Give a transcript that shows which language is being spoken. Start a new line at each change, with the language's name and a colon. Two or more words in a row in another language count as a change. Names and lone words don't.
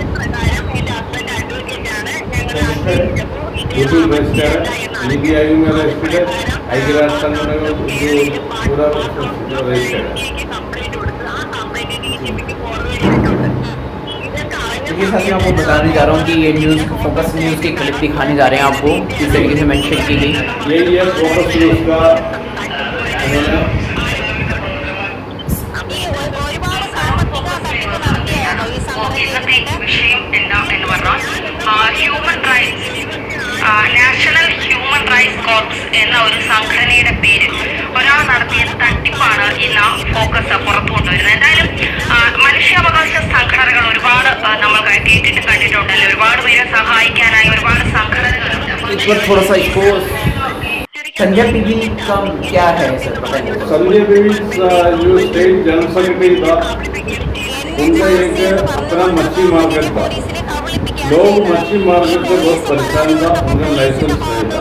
Hindi: बिल्कुल बेस्ट है, नीति आयोग में रजिस्टर्ड है, आईटी राजस्थान में जो पूरा रजिस्टर्ड है। देखिए साथियों, आपको बताने जा रहा हूँ कि ये न्यूज़ फोकस न्यूज़ की क्लिप दिखाने जा रहे हैं आपको, किस तरीके से मेंशन की गई। यही है फोकस न्यूज़ का उन्होंने
Malayalam: ഇന്നത്തെ വിഷയം എന്ന് പറഞ്ഞാൽ ഹ്യൂമൻ റൈറ്റ്സ് നാഷണൽ ഹ്യൂമൻ റൈറ്റ്സ് കോർപ്സ് എന്ന ഒരു സംഘടനയുടെ പേര് ഒരാൾ നടത്തിയ തട്ടിപ്പാണ് ഇന്ന് ഫോക്കസ് പുറത്തു കൊണ്ടുവരുന്നത്. എന്തായാലും മനുഷ്യാവകാശ സംഘടനകൾ ഒരുപാട് നമ്മൾ കേട്ടിട്ട് കണ്ടിട്ടുണ്ടല്ലോ, ഒരുപാട് പേരെ സഹായിക്കാനായി ഒരുപാട് സംഘടനകളുണ്ട്.
Hindi: संजय पीवी का क्या है सर, बताइए। संजय पीवी जो
English: State General Secretary
Hindi: था, उनका एक अपना मच्छी मार्केट था, लोग मच्छी मार्केट से बहुत परेशान था, उनका लाइसेंस नहीं था।